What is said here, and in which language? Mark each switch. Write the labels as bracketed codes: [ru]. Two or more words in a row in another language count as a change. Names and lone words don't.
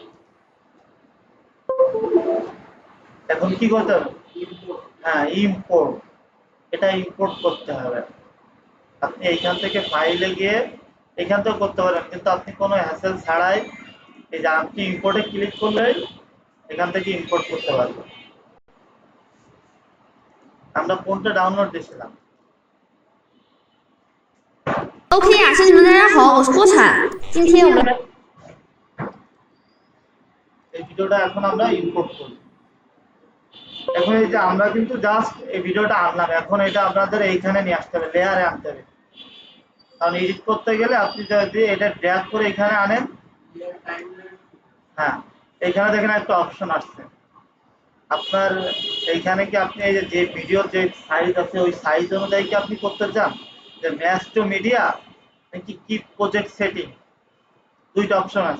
[bn] এখন কি করতে হবে, হ্যাঁ ইম্পোর্ট, এটা ইম্পোর্ট করতে হবে। আপনি এইখান থেকে ফাইলে গিয়ে এখান থেকে করতে পারেন, কিন্তু আপনি কোনো হ্যাসেল ছাড়াই এই যে আপনি ইম্পোর্টে ক্লিক করলেই এখান থেকে ইম্পোর্ট করতে পারবেন। আমরা কোনটা ডাউনলোড দিয়েছিলাম? [zh] OK 雅亲你们大家好，我是郭产。今天我们 [bn] এই ভিডিওটা এখন আমরা ইম্পোর্ট করব। এখন এই যে আমরা কিন্তু জাস্ট এই ভিডিওটা আনলাম, এখন এটা আপনাদের এইখানে নিয়ে আসতে হবে, লেয়ারে আনতে হবে। কারণ এডিট করতে গেলে আপনি যদি এটা ড্র্যাগ করে এখানে আনেন, হ্যাঁ এইখানে দেখেন একটা অপশন আসছে আপনার, এইখানে কি আপনি এই যে ভিডিওর যে সাইজ আছে ওই সাইজ অনুযায়ী কি আপনি করতে চান, যে [en] match to media [bn] নাকি [en] keep project setting, [bn] দুইটা অপশন আছে।